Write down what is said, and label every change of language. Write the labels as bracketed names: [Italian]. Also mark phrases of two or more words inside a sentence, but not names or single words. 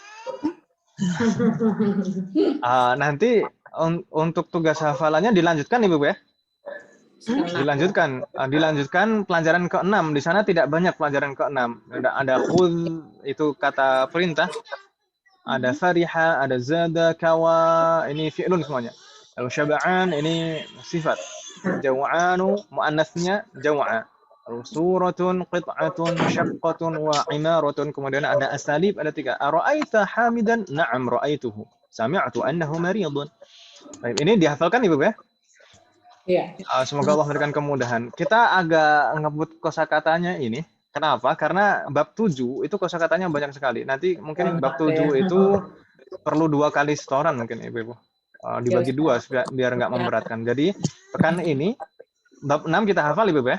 [Indonesian] Nanti untuk tugas hafalannya dilanjutkan Ibu ya? Dilanjutkan pelajaran ke-6. Di sana tidak banyak pelajaran ke-6. Ada khudh itu kata perintah. Ada fariha, ada zada, kawa, ini fi'lun semuanya. Lalu syaba'an ini sifat. Jaw'anu muannasnya jaw'a. Lalu [Arabic] صورة، قطعة، شقة وعمارة. [Indonesian] Kemudian ada asalib, ada 3. [Arabic] أرأيت حامدا؟ نعم رأيته. سمعت أنه مريض. [Indonesian] Baik, ini dihafalkan Ibu ya? Iya. Semoga Allah memberikan kemudahan. Kita agak ngebut kosakatanya ini. Kenapa? Karena bab 7 itu kosakatanya banyak sekali. Nanti mungkin bab 7 itu perlu 2 kali setoran mungkin Ibu. Dibagi 2 biar nggak memberatkan. Jadi pekan ini bab 6 kita hafal Ibu ya.